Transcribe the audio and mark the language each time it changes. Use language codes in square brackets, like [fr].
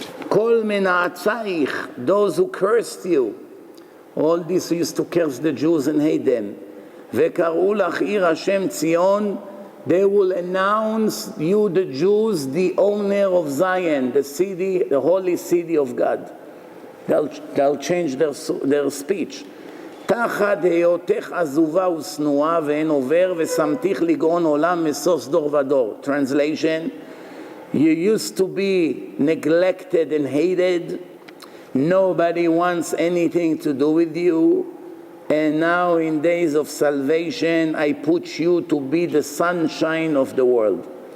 [he] Kol mena'atzaich, [en] those who cursed you, all this used to curse the Jews and hate them. [he] V'kar'u lach ir Hashem Tzion, [en] they will announce you, the Jews, the owner of Zion, the city, the holy city of God. They'll change their speech. [he] תחת היותך עזובה ושנואה ואין עובר ושמתיך לגאון עולם מסוף דור ודור. [en] Translation, you used to be neglected and hated. Nobody wants anything to do with you. And now in days of salvation, I put you to be the sunshine of the world.